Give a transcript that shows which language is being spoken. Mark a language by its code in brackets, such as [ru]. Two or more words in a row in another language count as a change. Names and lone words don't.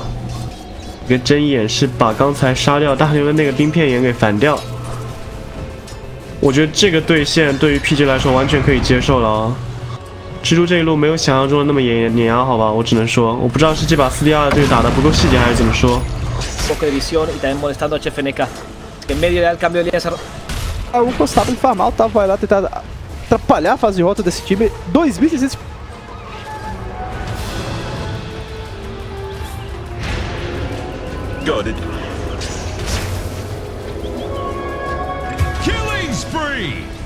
[zh] 一个睁眼是把刚才杀掉大牛的那个冰片眼给反掉。我觉得这个对线对于 PG 来说完全可以接受了啊。蜘蛛这一路没有想象中的那么碾压，好吧，我只能说，我不知道是这把4DR 这个打的不够细节，还是怎么说。 [pt] Eu gostava de farmar, o Tavo vai lá tentar atrapalhar a fase de rota desse time. 2.600. [en] Got it. Killing spree.